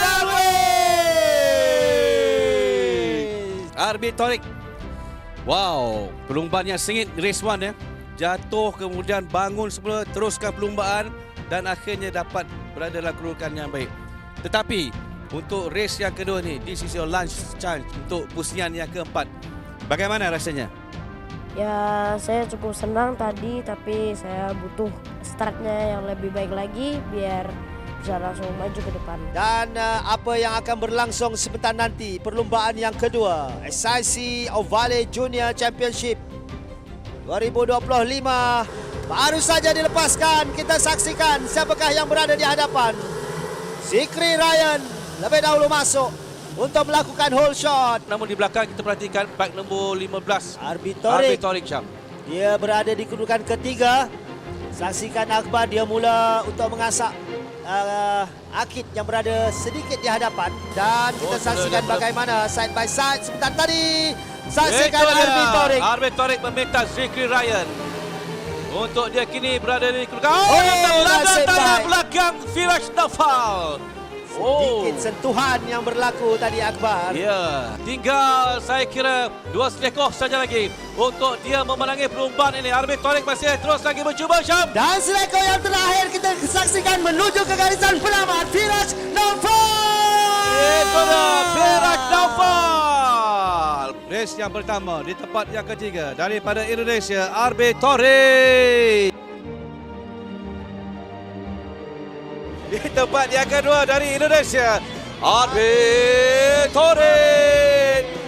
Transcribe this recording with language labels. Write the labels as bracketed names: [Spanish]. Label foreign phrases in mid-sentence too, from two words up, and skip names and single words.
[Malay] Arbi Torik. Wow, perlumbaan yang sengit race 1 ya. Jatuh kemudian bangun semula, teruskan perlumbaan dan akhirnya dapat berada dalam kedudukan yang baik. Tetapi untuk race yang kedua ni, [English] this is your lunch chance [Malay] untuk pusingan yang keempat. Bagaimana rasanya? [Indonesian] Ya, saya cukup senang tadi, tapi saya butuh startnya yang lebih baik lagi biar bisa langsung maju ke depan. [Malay] Dan apa yang akan berlangsung sebentar nanti, perlumbaan yang kedua, SIC Ovale Junior Championship 2025 baru saja dilepaskan. Kita saksikan siapakah yang berada di hadapan. Zikri Ryan lebih dahulu masuk untuk melakukan hole shot. Namun di belakang kita perhatikan bag nombor 15 Arbi Torik Syam. Dia berada di kedudukan ketiga. Saksikan Akbar, dia mula untuk mengasak Akid yang berada sedikit di hadapan. Dan kita saksikan bagaimana [English] side by side [Malay] sebentar tadi. Saksikan Arbi Torik. Arbi Torik meminta Zikri Ryan untuk dia kini berada di kedudukan. nasib baik. Belakang Firaj Naufal. Sedikit sentuhan yang berlaku tadi Akbar. Ya, tinggal saya kira 2 selekoh saja lagi untuk dia memenangi perlumbaan ini. Arbi Torik masih terus lagi mencuba, Syam. Dan selekoh yang terakhir kita saksikan menuju ke garisan penamat Firaj Naufal. Itu dah Firaj Naufal. Race yang pertama di tempat yang ketiga daripada Indonesia, Arbi Torik. Di tempat yang kedua dari Indonesia, Arbi Torik.